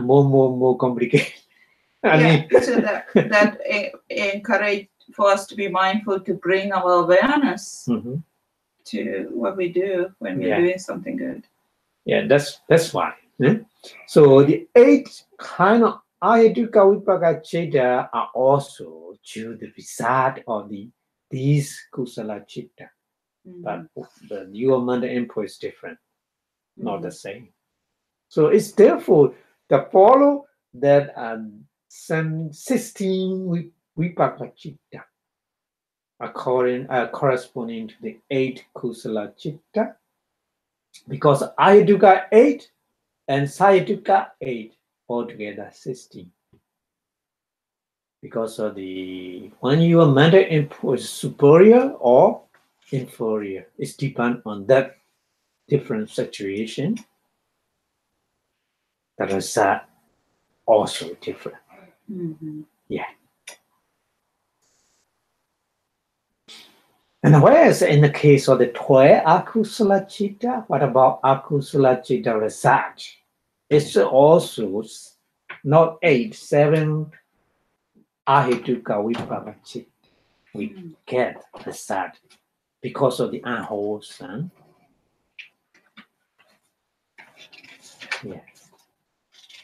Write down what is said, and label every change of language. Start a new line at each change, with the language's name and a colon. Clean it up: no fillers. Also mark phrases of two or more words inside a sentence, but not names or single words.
English: more complicated. So that encourage for us to be mindful to bring our awareness Mhm. to what we do when we're doing something good. Yeah, that's why. So the 8 kind of
Pali: ahetuka vipaka chitta
English: are also to the result of these
Pali: kusala chitta.
English: But your mental input is different, not the same. So it's therefore the follow that some 16
Pali: vipaka chitta
English: corresponding to the 8
Pali: kusala chitta,
English: because ahetuka 8 and sahetuka 8 altogether 16. Because of when your mental input is superior or inferior, it depends on that different situation. The result also different. Mm-hmm. Yeah. And whereas in the case of the 12
Pali: akusala chitta,
English: what about
Pali: akusala chitta
English: result? It's also not 8, 7
Pali: ahetuka vipaka chitta.
English: We get result because of the unwholesome. Yeah.